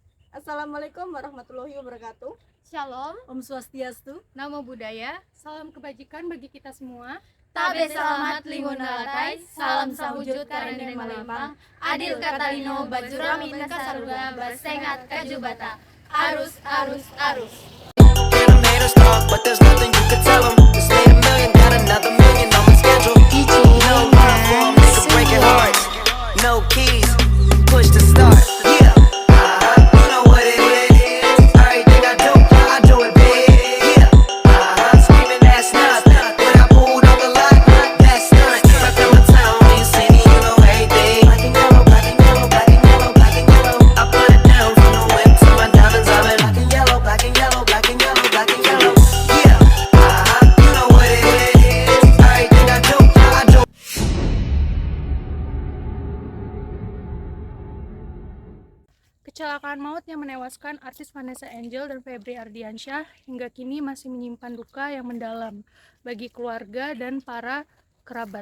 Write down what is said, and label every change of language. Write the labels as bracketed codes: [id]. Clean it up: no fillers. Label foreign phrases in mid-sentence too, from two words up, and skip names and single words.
[ar] السلام عليكم ورحمة الله وبركاته. [id] Shalom, [ban] Om Swastiastu. [pi] namo buddhaya, [id] salam kebajikan bagi kita semua. [knx] Tabe selamat lingunalatai, salam sahujud karene malempang, adil katalino bajurami kasaruga basengat kajubata. Arus, arus, arus. [en] Hear them haters talk, but there's nothing you could tell them. Just made a million, got another million on my schedule. No love for 'em, nigga breaking hearts. No keys, push to start. Yeah, you know what it is. Everything I do it big. Yeah, screaming that's nothing. When I pulled on the lot, that's nothing. I come to town, when you see me, you know everything. Black and yellow, black and yellow, black and yellow, black and yellow. I put it down from the whip to my diamonds. I've been black and yellow, black and yellow, black and yellow, black and yellow. Yeah, you know what it is. Everything I do. [id] Kecelakaan maut yang menewaskan artis Vanessa Angel dan Febri Ardiansyah hingga kini masih menyimpan duka yang mendalam bagi keluarga dan para kerabat.